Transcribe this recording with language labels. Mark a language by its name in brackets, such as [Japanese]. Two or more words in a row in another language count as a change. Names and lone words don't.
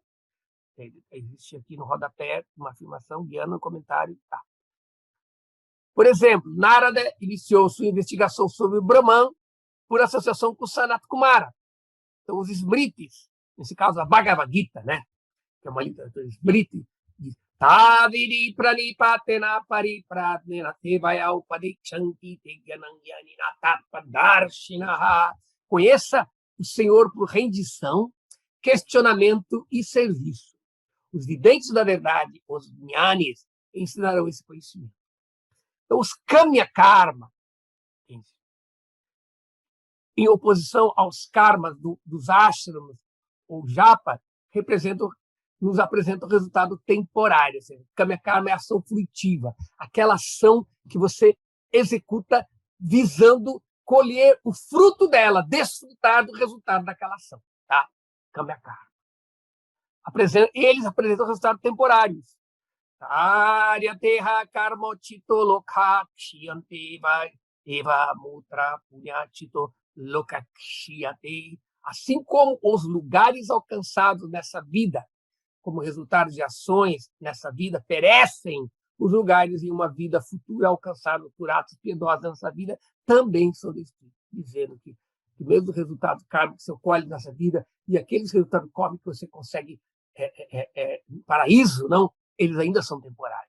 [Portuguese] Existe aqui no rodapé uma afirmação, jnana no comentário. Tá. Por exemplo, Narada iniciou sua investigação sobre o Brahman por associação com Sanat Kumara. Então, os Smritis, nesse caso, a Bhagavad Gita, né? Que é uma literatura Smriti, diz: [Sanskrit] Taviri pranipatena paripradnena tevaya upadichanti tegyanangyani natapadarshinaha. [Portuguese] Conheça o Senhor por rendição, questionamento e serviço. Os videntes da verdade, os jnanis, ensinarão esse conhecimento. Então, os [Sanskrit] kamya karma, [Portuguese] em oposição aos karmas dos ashrams ou japa, nos apresentam resultado temporário. [Sanskrit] Kamya karma [Portuguese] é ação fruitiva, aquela ação que você executa visando colher o fruto dela, desfrutar do resultado daquela ação. Tá? [Sanskrit] Kamya karma. [Portuguese] Eles apresentam resultados temporários. [Sanskrit] Aryateha karmochito lokakshiyante eva mutra punyachito lokakshiyate. [Portuguese] Assim como os lugares alcançados nessa vida, como resultado de ações nessa vida, perecem, os lugares em uma vida futura alcançados por atos piedosos nessa vida também são destruídos, dizendo que mesmo o resultado kármico que você colhe nessa vida e aqueles resultados kármicos que você consegue no paraíso, não, eles ainda são temporários.